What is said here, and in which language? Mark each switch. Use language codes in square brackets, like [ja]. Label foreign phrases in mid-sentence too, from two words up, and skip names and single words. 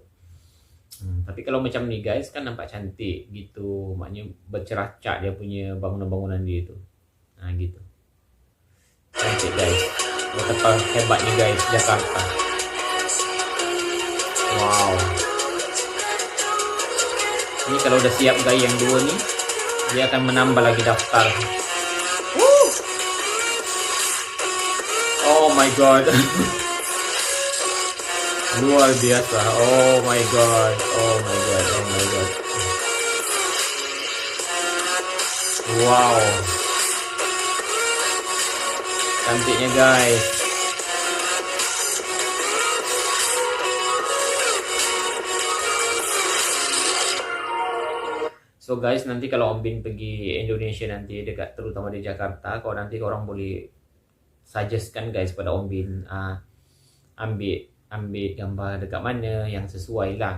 [ms] Tapi kalau macam ni guys kan nampak cantik gitu, maknanya berceracak dia punya bangunan-bangunan dia tu. Gitu. Cantik guys. Betapa hebatnya guys Jakarta. Wow. Ini kalau udah siap guys yang dua ni, dia akan menambah lagi daftar. [en] Oh my god. [ms] Luar biasa. [en] Oh my god. Oh my god. Oh my god. [ms] Wow. Cantiknya guys. [en] So guys, [ms] nanti kalau Om Bin pergi Indonesia nanti dekat terutama di Jakarta, kalau nanti korang boleh suggestkan guys pada Om Bin ambil gambar dekat mana yang sesuai lah.